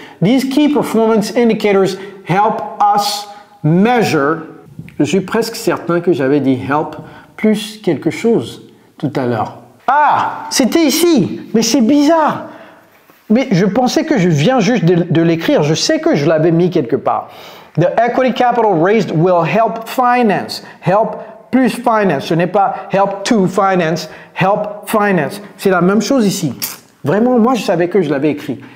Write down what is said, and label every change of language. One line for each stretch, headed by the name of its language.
English: These key performance indicators help us measure.
French: Je suis presque certain que j'avais dit help plus quelque chose tout à l'heure. Ah, c'était ici. Mais c'est bizarre. Mais je pensais que je viens juste de l'écrire. Je sais que je l'avais mis quelque part.
English: The equity capital raised will help finance.
French: Help plus finance. Ce n'est pas
English: help to finance. Help finance.
French: C'est la même chose ici. Vraiment, moi, je savais que je l'avais écrit.